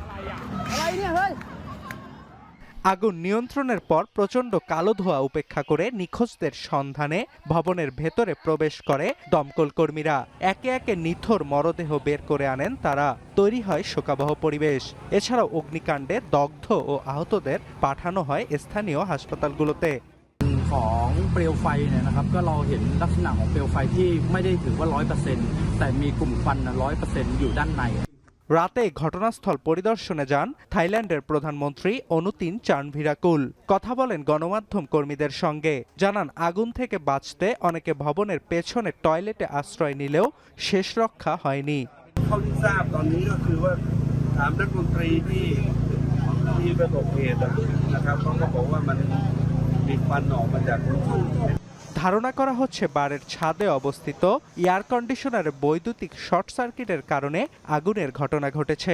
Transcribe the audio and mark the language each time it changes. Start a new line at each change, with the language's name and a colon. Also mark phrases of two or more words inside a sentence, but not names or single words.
Bangla: আগুন নিয়ন্ত্রণের পর প্রচণ্ড কালো ধোঁয়া উপেক্ষা করে নিখোঁজদের সন্ধানে ভবনের ভেতরে প্রবেশ করে দমকল কর্মীরা। একে একে নিথর মরদেহ বের করে আনেন তারা। তৈরি হয় শোকাবহ পরিবেশ। এছাড়াও অগ্নিকাণ্ডে দগ্ধ ও আহতদের পাঠানো হয় স্থানীয় হাসপাতালগুলোতে।
Thai: ของเปลวไฟเนี่ยนะครับก็เราเห็นลักษณะของเปลวไฟที่ไม่ได้ถือว่า 100% แต่มีกลุ่มควัน 100% อยู่ด้านใน
Bangla: রাতে ঘটনাস্থল পরিদর্শনে যান থাইল্যান্ডের প্রধানমন্ত্রী অনুতিন চার্নভিরাকুল। কথা বলেন গণমাধ্যম কর্মীদের সঙ্গে। জানান, আগুন থেকে বাঁচতে অনেকে ভবনের পেছনে টয়লেটে আশ্রয় নিলেও শেষ রক্ষা হয়নি। ধারণা করা হচ্ছে বারের ছাদে অবস্থিত এয়ার কন্ডিশনারের বৈদ্যুতিক শর্ট সার্কিটের কারণে আগুনের ঘটনা ঘটেছে।